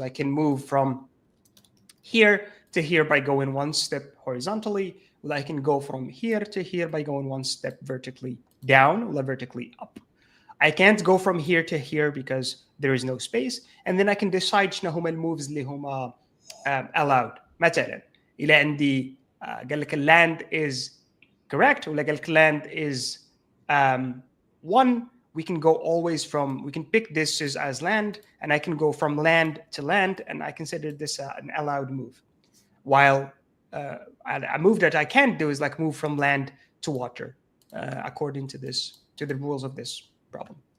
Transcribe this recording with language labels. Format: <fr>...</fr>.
<en>I can move from here to here by going 1 step horizontally. Well, I can go from here to here by going 1 step vertically down or vertically up. I can't go from here to here because there is no space. And then I can decide</en> <ar>شنو هما الموves اللي هما</ar> <en>allowed.</en> <ar>مثلا إلى عندي قال لك</ar> <en>land is correct</en> <ar>ولا قال لك</ar> <en>land is 1. We can go always from, we can pick this as land, and I can go from land to land, and I consider this an allowed move. While a move that I can't do is like move from land to water, according to the rules of this problem.</en>